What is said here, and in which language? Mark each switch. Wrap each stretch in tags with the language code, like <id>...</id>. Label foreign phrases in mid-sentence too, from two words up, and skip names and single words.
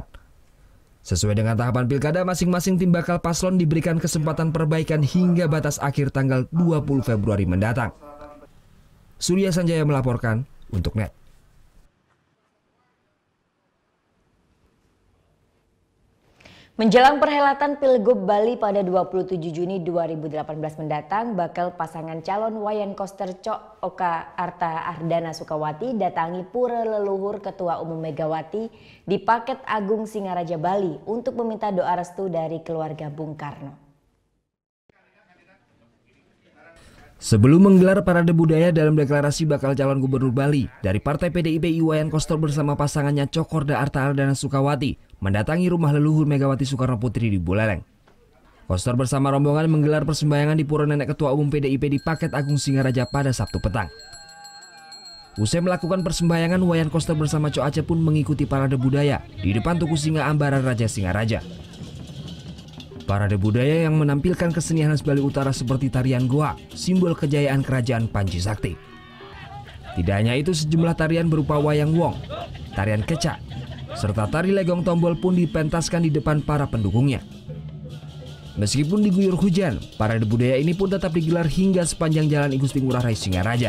<id>Sesuai dengan tahapan Pilkada, masing-masing tim bakal paslon diberikan kesempatan perbaikan hingga batas akhir tanggal 20 Februari mendatang. Surya Sanjaya melaporkan untuk NET. Menjelang perhelatan Pilgub Bali pada 27 Juni 2018 mendatang, bakal pasangan calon Wayan Koster Co Oka Arta Ardana Sukawati datangi Pura Leluhur Ketua Umum Megawati di Paket Agung Singaraja Bali untuk meminta doa restu dari keluarga Bung Karno. Sebelum menggelar parade budaya dalam deklarasi bakal calon gubernur Bali dari Partai PDIP, Wayan Koster bersama pasangannya Cokorda Arta Ardana Sukawati mendatangi rumah leluhur Megawati Soekarno Putri di Buleleng. Koster bersama rombongan menggelar persembahyangan di Pura Nenek Ketua Umum PDIP di Paket Agung Singaraja pada Sabtu petang. Usai melakukan persembahyangan, Wayan Koster bersama Co Aceh pun mengikuti parade budaya di depan Tugu Singa Ambara Raja Singaraja. Parade budaya yang menampilkan kesenian khas Bali Utara seperti tarian goa, simbol kejayaan kerajaan Panji Sakti. Tidak hanya itu, sejumlah tarian berupa wayang wong, tarian kecak, serta tari legong tombol pun dipentaskan di depan para pendukungnya. Meskipun diguyur hujan, parade budaya ini pun tetap digelar hingga sepanjang Jalan I Gusti Ngurah Rai Singaraja.</id>